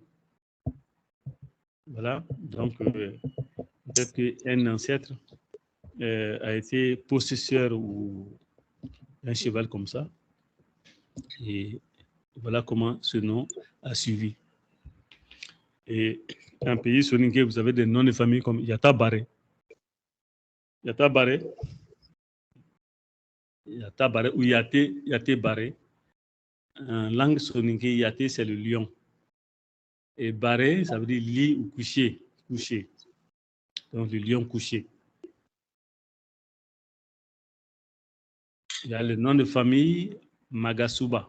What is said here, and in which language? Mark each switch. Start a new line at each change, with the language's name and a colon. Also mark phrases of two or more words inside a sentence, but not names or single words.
French: Voilà, donc peut-être qu'un ancêtre a été possesseur ou un cheval comme ça. Et voilà comment ce nom a suivi. Et un pays soninké, vous avez des noms de famille comme Yata Baré. Yata Baré. Yata Baré ou Yaté Baré. En langue soninké, Yaté, c'est le lion. Et Baré, ça veut dire lit ou coucher. Coucher. Donc le lion couché. Il y a le nom de famille Magasuba.